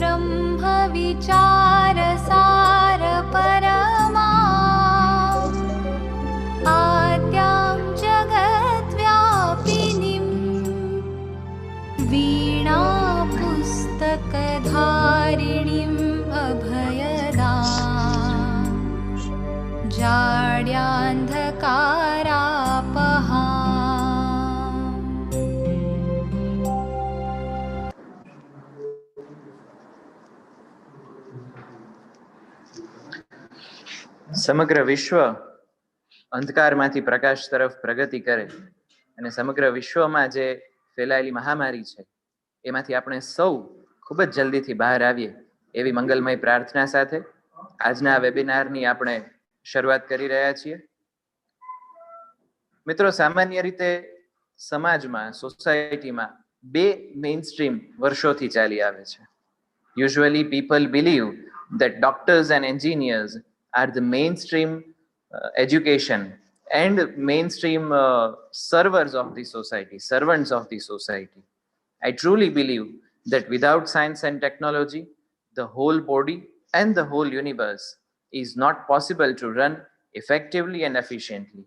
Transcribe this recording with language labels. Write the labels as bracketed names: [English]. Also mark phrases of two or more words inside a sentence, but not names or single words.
[Sanskrit] ब्रह्मविचारसारपरमा आद्यां जगद्व्यापिनीं वीणापुस्तकधारिणीम् अभयदां जाड्यान्धकारापहा. [Gujarati] સમગ્ર વિશ્વ અંધકારમાંથી પ્રકાશ તરફ પ્રગતિ કરે અને સમગ્ર વિશ્વમાં જે ફેલાયેલી મહામારી છે એમાંથી આપણે સૌ ખૂબ જ જલ્દીથી બહાર આવીએ એવી મંગલમય પ્રાર્થના સાથે આજના વેબિનારની આપણે શરૂઆત કરી રહ્યા છીએ. મિત્રો, સામાન્ય રીતે સમાજમાં, સોસાયટીમાં બે [English] main stream [Gujarati] વર્ષોથી ચાલી આવે છે. [English] Usually people believe that doctors and engineers are the mainstream education and mainstream servers of the society, servants of the society. I truly believe that without science and technology, the whole body and the whole universe is not possible to run effectively and efficiently.